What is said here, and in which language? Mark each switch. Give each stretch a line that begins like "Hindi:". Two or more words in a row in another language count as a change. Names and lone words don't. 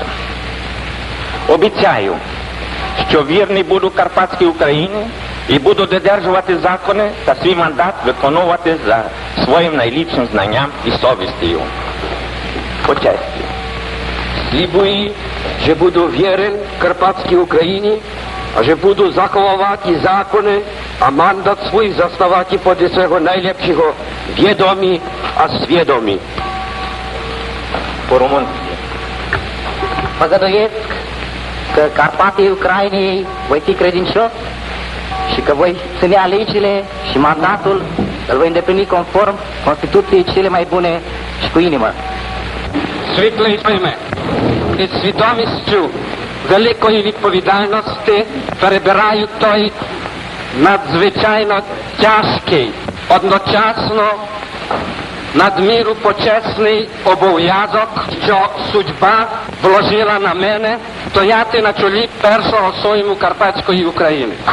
Ukrainian: Обіцяю, що вірний буду Карпатській Україні і буду додержувати закони та свій мандат виконувати за своїм найліпшим знанням і совістю. По честі. Слібую, що буду вірен Карпатській Україні,
Czech: a že budu zachovávat zákony a mandát svůj zastávat podle svého nejlepšího vědomí a svědomí.
Ukrainian: По-румунськи.
Romanian: Păgăduiesc că Carpatii Ucrainei voi fi credincios și că voi ține legile și mandatul îl voi îndeplini conform Constituției cele mai bune și cu inimă.
Ukrainian: Світлий пойме, із свідомістю великої відповідальності перебираю той надзвичайно тяжкий, одночасно надміру почесний обов'язок, що судьба вложила на мене стояти на чолі першого сойму Карпатської України.